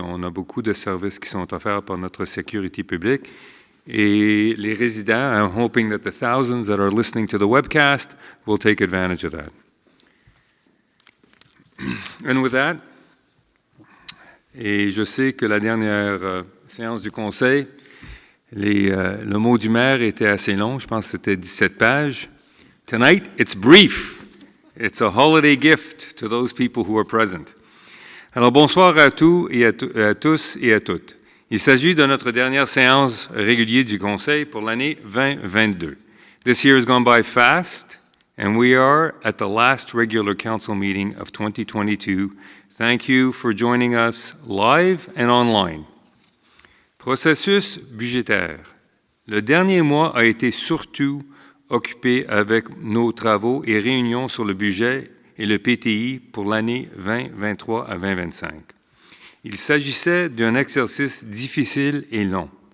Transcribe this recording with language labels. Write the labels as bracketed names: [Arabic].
[French] On a beaucoup de services qui sont offerts par notre sécurité publique. Et les résidents, [English] I'm hoping that the thousands that are listening to the webcast will take advantage of that. And with that, [French] et je sais que la dernière séance du Conseil, le mot du maire était assez long, je pense que c'était 17 pages. [English] Tonight, it's brief. It's a holiday gift to those people who are present. [French] Alors, bonsoir à tous et à tous et à toutes. Il s'agit de notre dernière séance régulière du Conseil pour l'année 2022. [English] This year has gone by fast, and we are at the last regular council meeting of 2022. Thank you for joining us live and online. [French] Processus budgétaire. Le dernier mois a été surtout occupé avec nos travaux et réunions sur le budget et le PTI pour l'année 2023 à 2025. Il s'agissait d'un exercice difficile et long.